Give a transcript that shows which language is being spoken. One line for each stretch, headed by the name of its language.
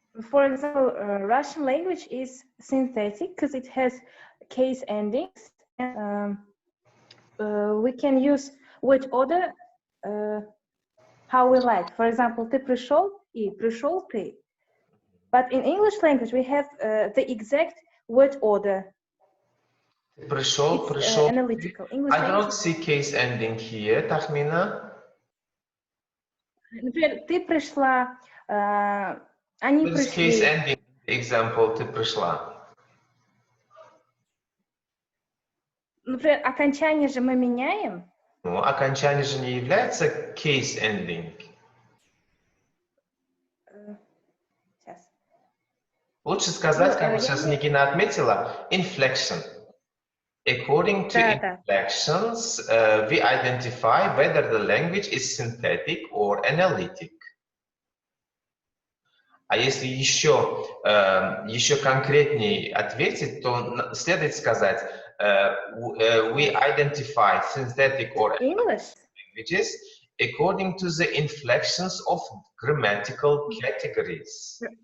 English: For example, Russian language is synthetic because it has case endings. And, we can use word order how we like. For example,
Russian: ты пришел и пришел ты.
English: But in English language, we have the exact word order.
Russian: Пришел,
English: analytical. English I don't see case ending here, Tahmina.
Russian: Например, ты пришла, они пришли.
English: Case ending example,
Russian: ты пришла. Например, окончание же мы меняем. Ну, окончание же не является
English: case ending.
Russian: Сейчас. Лучше сказать, как вот сейчас Никина отметила, inflection.
English: According to inflections, we identify whether the language is synthetic or analytic.
Russian: А если еще конкретнее ответить, то следует сказать
English: we identify synthetic or analytic languages according to the inflections of grammatical categories.